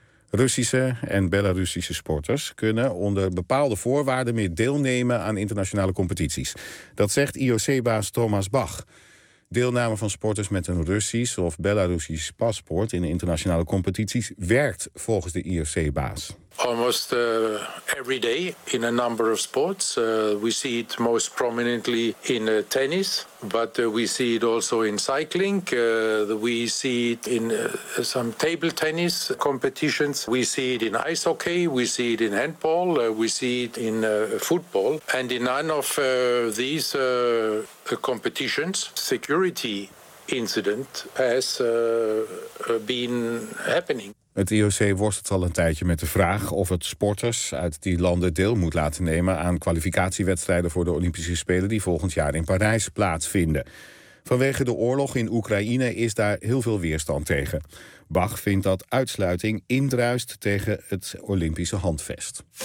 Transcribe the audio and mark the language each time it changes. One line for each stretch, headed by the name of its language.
Dutch: Russische en Belarussische sporters kunnen onder bepaalde voorwaarden meer deelnemen aan internationale competities. Dat zegt IOC-baas Thomas Bach. Deelname van sporters met een Russisch of Belarussisch paspoort in internationale competities werkt volgens de IOC-baas.
English: Almost every day in a number of sports. We see it most prominently in tennis, but we see it also in cycling. We see it in some table tennis competitions. We see it in ice hockey. We see it in handball. We see it in football. And in none of these competitions, security incident has been happening.
Dutch: Het IOC worstelt al een tijdje met de vraag of het sporters uit die landen deel moet laten nemen aan kwalificatiewedstrijden voor de Olympische Spelen die volgend jaar in Parijs plaatsvinden. Vanwege de oorlog in Oekraïne is daar heel veel weerstand tegen. Bach vindt dat uitsluiting indruist tegen het Olympische handvest.